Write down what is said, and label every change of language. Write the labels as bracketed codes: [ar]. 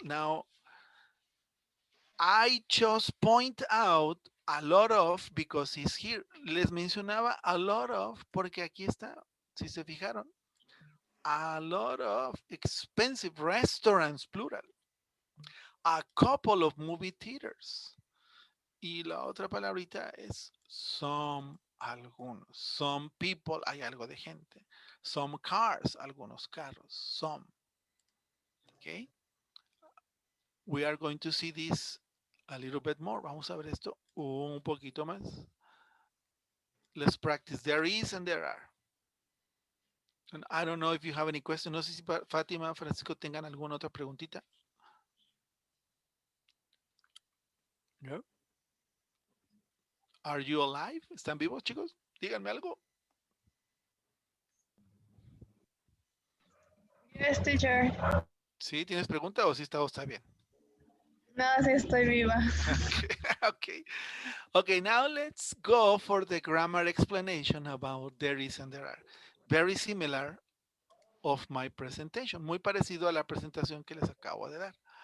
[en] Now, I just point out a lot of because it's here. [es] Les mencionaba a lot of porque aquí está. Si se fijaron. [en] A lot of expensive restaurants, plural. A couple of movie theaters. [es] Y la otra palabrita es some, algunos. [en] Some people, [es] hay algo de gente. [en] Some cars, [es] algunos carros. [en] Some. Okay. We are going to see this a little bit more. [es] Vamos a ver esto un poquito más. [en] Let's practice. There is and there are. And I don't know if you have any questions. [es] No sé si Fátima, Francisco tengan alguna otra preguntita. No. [en] Are you alive? [es] ¿Están vivos, chicos? Díganme algo. [en] Yes, teacher. [es] ¿Sí? ¿Tienes pregunta o sí está bien? No, sí estoy viva. [en] Okay. Okay, now let's go for the grammar explanation about there is and there are. Very similar of my presentation. [es] Muy parecido a la presentación que les acabo de dar.